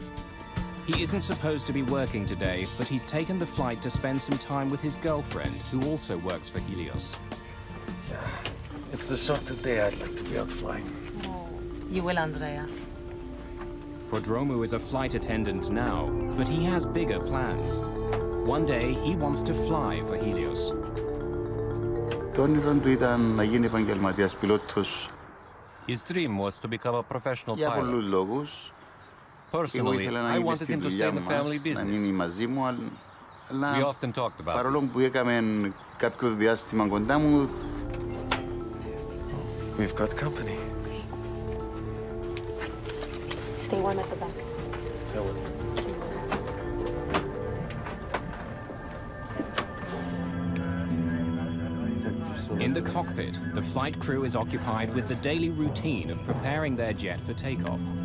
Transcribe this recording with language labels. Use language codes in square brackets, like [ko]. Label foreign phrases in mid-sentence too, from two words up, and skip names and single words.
[en] He isn't supposed to be working today, but he's taken the flight to spend some time with his girlfriend, who also works for Helios. Yeah, it's the sort of day I'd like to be out flying. You will, Andreas. Prodromou is a flight attendant now, but he has bigger plans. One day, he wants to fly for Helios. [el] Το όνειρο του ήταν να γίνει επαγγελματίας πιλότος. [en] His dream was to become a professional [el] Για πολλούς [en] pilot. [el] λόγους. [en] Personally, I wanted him to stay in the family [el] να μείνει [en] business. [el] μαζί μου, αλλά [en] We often talked about [el] παρόλο [en] this. [el] που έκαμε κάποιο διάστημα κοντά μου, [en] We've got company. Stay warm at the back. I will. In the cockpit, the flight crew is occupied with the daily routine of preparing their jet for takeoff.